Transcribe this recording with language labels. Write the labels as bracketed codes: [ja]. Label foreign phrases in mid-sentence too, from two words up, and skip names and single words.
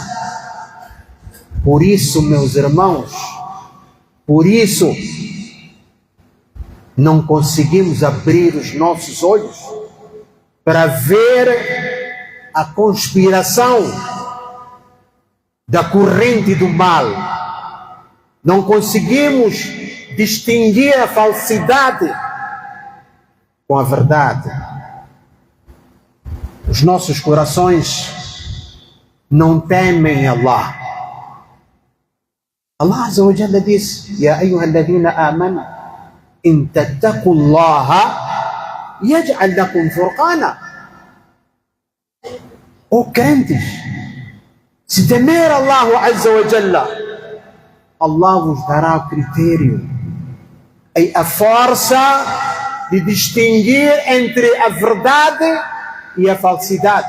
[pt] Por isso, meus irmãos, por isso não conseguimos abrir os nossos olhos para ver a conspiração da corrente do mal. Não conseguimos distinguir a falsidade com a verdade. Os nossos corações não temem Allah. [ar] الله عز وجل diz: يا أيها الذين آمنوا إن تتقوا الله يجعل لكم فرقانا. [pt] Ó crentes, se temer Allah [ar] عز وجل, [pt] Allah vos dará o critério, a força de distinguir entre a verdade e a falsidade.